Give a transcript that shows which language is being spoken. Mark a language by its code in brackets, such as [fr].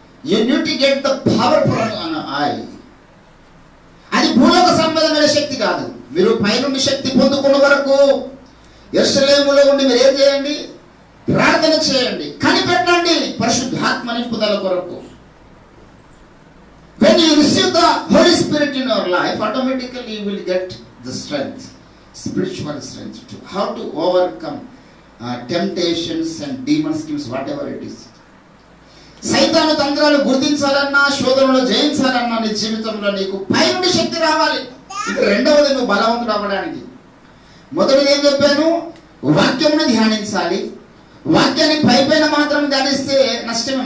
[en] You need to get the power from I. [te] అది భూలోక సంబంధమైన శక్తి కాదు. మీరు పైనుండి శక్తి పొందుకున్న వరకు యెరూషలేములో ఉండి మీరు ఏం చేయండి? ప్రార్థన చేయండి, కనిపెట్టండి పరిశుద్ధాత్మ నింపుదల కొరకు. [en] When you receive the Holy Spirit in your life, automatically you will get the strength, spiritual strength to how to overcome temptations and demon schemes, whatever it is. [te] సైతాను తంత్రాలు గుర్తించాలన్నా, శోధనలో జయించాలన్నా నీ జీవితంలో నీకు పైనుండి శక్తి రావాలి. ఇది 2వది నువ్వు బలవంతుడు అవ్వడానికి. మొదటిది ఏం చెప్పాను? వాక్యమును ధ్యానించాలి. వాక్యాన్ని పైపైన మాత్రం ధ్యానిస్తే నష్టమే.